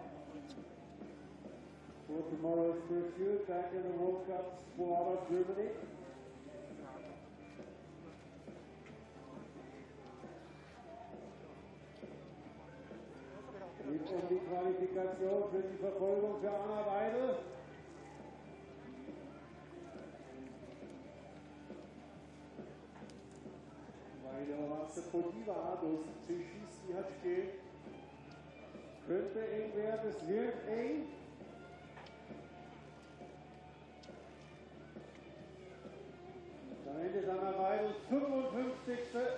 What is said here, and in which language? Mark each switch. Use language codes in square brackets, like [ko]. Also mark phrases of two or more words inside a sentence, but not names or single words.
[en] for tomorrow's pursuit back in the World Cup squad of Germany. [de] Geht um die Qualifikation für die Verfolgung für Anna Weidel. [cs] Weidel se podívá do střejší stíhačky. [de] Könnte eng werden, es wird eng. Am Ende ist Anna Weidel 55.